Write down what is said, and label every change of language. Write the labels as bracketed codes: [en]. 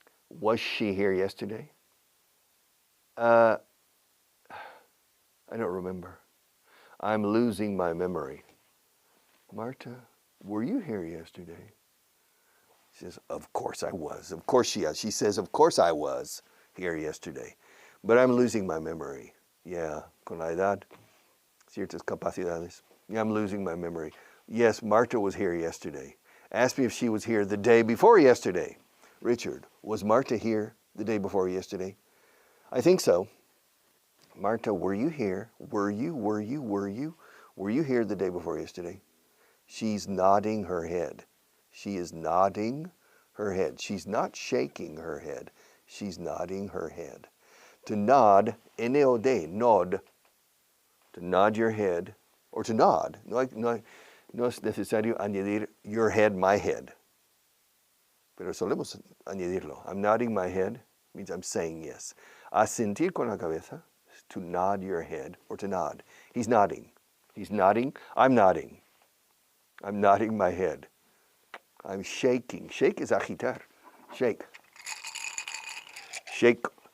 [en] Was she here yesterday? I don't remember. I'm losing my memory. Marta, were you here yesterday? She says, of course I was. Of course she is. She says, of course I was here yesterday. But I'm losing my memory. [es] Yeah, con la edad, ciertas capacidades. [en] Yeah, I'm losing my memory. Yes, Marta was here yesterday. Ask me if she was here the day before yesterday. Richard, was Marta here the day before yesterday? I think so. Marta, were you here? Were you here the day before yesterday? She's nodding her head. She is nodding her head. She's not shaking her head. She's nodding her head. To nod, N-O-D, nod. To nod your head, or to nod. [es] No es necesario añadir [en] your head, my head. [es] Pero solemos añadirlo. [en] I'm nodding my head means I'm saying yes. [es] Asentir con la cabeza [en] is to nod your head, or to nod. He's nodding. He's nodding. I'm nodding. I'm nodding my head. I'm shaking. Shake is agitar. Shake. Shake.